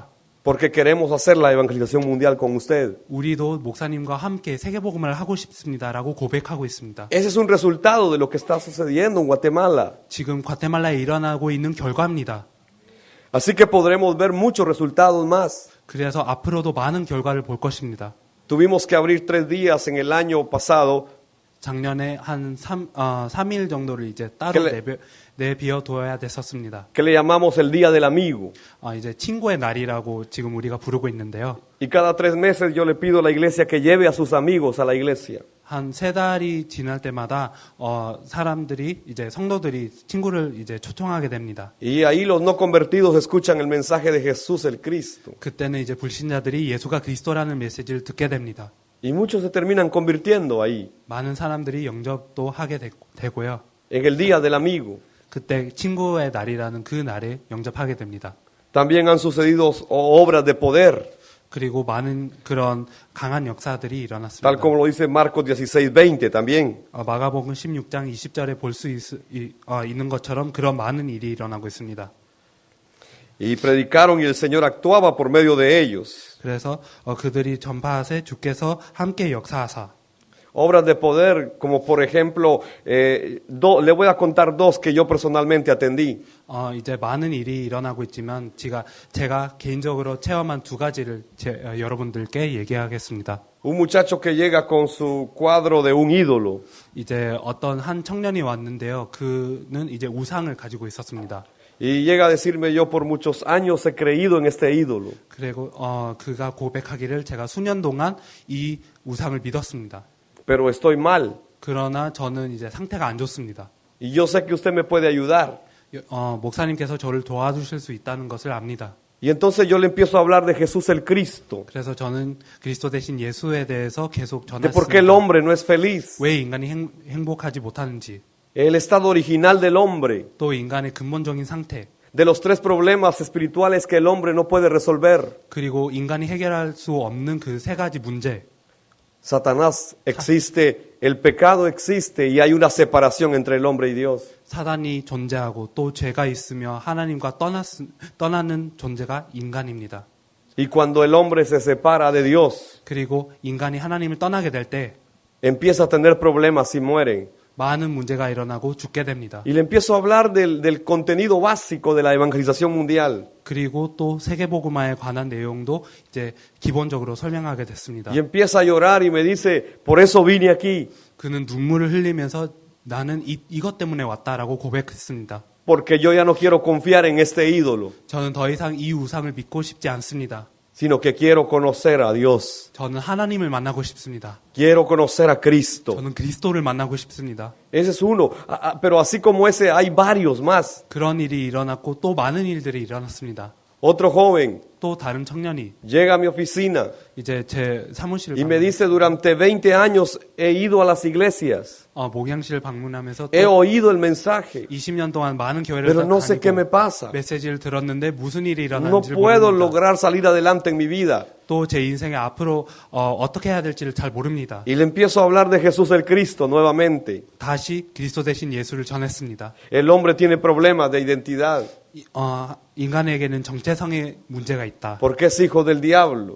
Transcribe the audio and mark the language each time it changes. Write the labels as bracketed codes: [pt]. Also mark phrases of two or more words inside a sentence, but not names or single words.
[es] Porque queremos hacer la evangelización mundial con usted. [ko] 우리도 목사님과 함께 세계복음을 하고 싶습니다라고 고백하고 있습니다. [es] Ese es un resultado de lo que está sucediendo en Guatemala. [ko] 지금 과테말라에 일어나고 있는 결과입니다. [es] Así que podremos ver muchos resultados más. [ko] 그래서 앞으로도 많은 결과를 볼 것입니다. [es] Tuvimos que abrir 3 días en el año pasado. [ko] 작년에 한 3일 정도를 이제 따로 내비어 둬야 됐었습니다. [es] Que le llamamos el Día del Amigo. [ko] 이제 친구의 날이라고 지금 우리가 부르고 있는데요. [es] Y cada 3 meses yo le pido a la iglesia que lleve a sus amigos a la iglesia. [ko] 한 3달이 지날 때마다 사람들이 이제 성도들이 친구를 이제 초청하게 됩니다. [es] Y ahí los no convertidos escuchan el mensaje de Jesús el Cristo. [ko] 그때는 이제 불신자들이 예수가 그리스도라는 메시지를 듣게 됩니다. [es] Y muchos se terminan convirtiendo ahí, [ko] 많은 사람들이 영접도 하게 되고요. [es] en el Día del Amigo. [ko] 그때 친구의 날이라는 그 날에 영접하게 됩니다. [es] También han sucedido obras de poder, [ko] 그리고 많은 그런 강한 역사들이 일어났습니다. [es] tal como lo dice Marcos 16:20 también. [ko] 마가복음 16장 20절에 볼 수 있는 것처럼 그런 많은 일이 일어나고 있습니다. [es] Y predicaron y el Señor actuaba por medio de ellos. [ko] 그래서 그들이 전파하세 주께서 함께 역사하사. [es] Obras de poder, como por ejemplo, le voy a contar 2 que yo personalmente atendí. [ko] 이제 많은 일이 일어나고 있지만 제가 개인적으로 체험한 2가지를 여러분들께 얘기하겠습니다. [es] Un muchacho que llega con su cuadro de un ídolo. [ko] 이제 어떤 한 청년이 왔는데요. 그는 이제 우상을 가지고 있었습니다. [es] Y llega a decirme, yo por muchos años he creído en este ídolo. [ko] 그리고 그가 고백하기를 제가 수년 동안 이 우상을 믿었습니다. [es] Pero estoy mal. [ko] 그러나 저는 이제 상태가 안 좋습니다. [es] Y yo sé que usted me puede ayudar. [ko] 목사님께서 저를 도와주실 수 있다는 것을 압니다. [es] Y entonces yo le empiezo a hablar de Jesús el Cristo. [ko] 그래서 저는 그리스도 대신 예수에 대해서 계속 [es] De por qué el [ko] 전했습니다. [es] hombre no es feliz. [ko] 왜 인간이 행복하지 못하는지, [es] El estado original del hombre. [ko] 또 인간의 근본적인 상태, [es] De los tres problemas espirituales que el hombre no puede resolver. [ko] 그리고 인간이 해결할 수 없는 그 세 가지 문제. [es] Satanás existe, el pecado existe y hay una separación entre el hombre y Dios. [ko] 사단이 존재하고 또 죄가 있으며 하나님과 떠나는 존재가 인간입니다. [es] Y cuando el hombre se separa de Dios, [ko] 그리고 인간이 하나님을 떠나게 될 때 [es] empieza a tener problemas y muere. [ko] 많은 문제가 일어나고 죽게 됩니다. [es] Y le empiezo a hablar del contenido básico de la evangelización mundial. [ko] 그리고 또 세계복음화에 관한 내용도 이제 기본적으로 설명하게 됐습니다. [es] Y empieza a llorar y me dice, por eso vine aquí, [ko] 그는 눈물을 흘리면서 나는 이것 때문에 왔다라고 고백했습니다. [es] porque yo ya no quiero confiar en este ídolo, [ko] 저는 더 이상 이 우상을 믿고 싶지 않습니다. [es] sino que quiero conocer a Dios. [ko] 저는 하나님을 만나고 싶습니다. [es] Quiero conocer a Cristo. [ko] 저는 그리스도를 만나고 싶습니다. [es] Ese es uno. Pero así como ese, hay varios más. [ko] 그런 일이 일어났고 또 많은 일들이 일어났습니다. [es] Otro joven [ko] 또 다른 청년이 [es] llega a mi oficina [ko] 이제 제 사무실을 [es] y me dice, durante 20 años he ido a las iglesias, [ko] 목양실을 방문하면서 [es] he [ko] 또 [es] oído el mensaje, [ko] 20년 동안 많은 교회를 [es] pero no sé qué me [ko] 다니고 [es] pasa. [ko] 메시지를 들었는데 무슨 일이 [es] No [ko] 일어나는지 [es] puedo [ko] 모릅니다. [es] lograr salir adelante en mi vida. [ko] 또 제 인생에 앞으로 어떻게 해야 될지를 잘 모릅니다. [es] Y le empiezo a hablar de Jesús el Cristo nuevamente. [ko] 다시 그리스도 대신 예수를 전했습니다. [es] El hombre tiene problemas de identidad [ko] 인간에게는 정체성의 문제가 있다. [es] porque es hijo del diablo.